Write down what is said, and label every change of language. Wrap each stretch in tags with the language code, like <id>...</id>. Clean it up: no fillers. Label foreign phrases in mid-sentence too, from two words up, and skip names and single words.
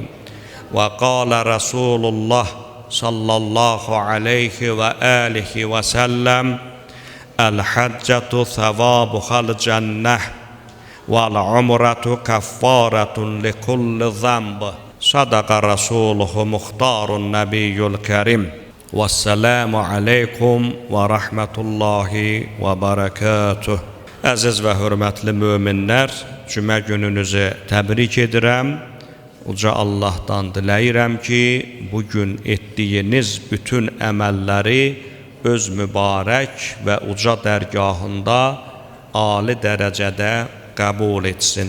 <ar>وقال رسول الله صلى الله عليه وآله وسلم: الحجة ثوابها الجنة والعمرة كفارة لكل ذنب. صدق رسوله مختار النبي الكريم. والسلام عليكم ورحمة الله وبركاته.</ar> <az>Əziz və hörmətli möminlər, cümə gününüzü təbrik edirəm. Uca Allahdan diləyirəm ki, bugün etdiyiniz bütün əməlləri öz mübarək və uca dərgahında ali dərəcədə qəbul etsin.</az>